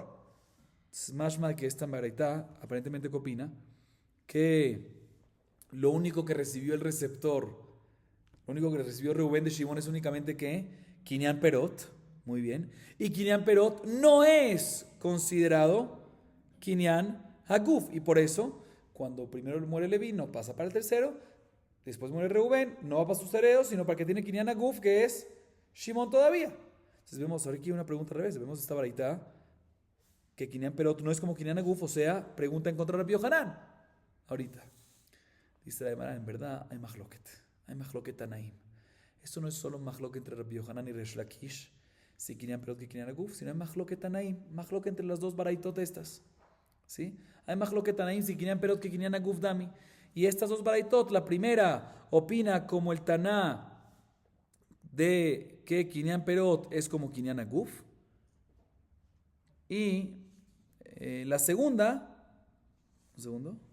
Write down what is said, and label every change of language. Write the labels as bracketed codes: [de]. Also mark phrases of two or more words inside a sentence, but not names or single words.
[es] Es más que esta varita aparentemente opina que lo único que recibió el receptor, lo único que recibió Reubén de Shimón es únicamente que [he] קניין פירות, [es] muy bien, y [he] קניין פירות [es] no es considerado [he] קניין הגוף, [es] y por eso, cuando primero muere Leví, no pasa para el tercero, después muere Reubén, no va para sus herederos, sino para que tiene [he] קניין הגוף, [es] que es Shimón todavía. Entonces vemos, ahora aquí una pregunta al revés, vemos esta varita, que [he] קניין פירות [es] no es como [he] קניין הגוף, [es] o sea, pregunta en contra de Rabbi Yohanan. Ahorita, dice la Gemara, en verdad hay [he] מחלוקת תנאים. [es] Esto no es solo mahloket entre Rabbi Yohanan y Resh Lakish, si [he] קניין פירות כקניין הגוף, [es] sino hay [he] מחלוקת תנאים, [es] mahloket entre las dos baraitot estas. ¿Sí? Hay [he] מחלוקת תנאים [es] si [he] קניין פירות כקניין הגוף דמי. [es] Y estas dos baraitot, la primera opina como el Taná de que [he] קניין פירות [es] es como [he] קניין הגוף. [es] Y la segunda, un segundo.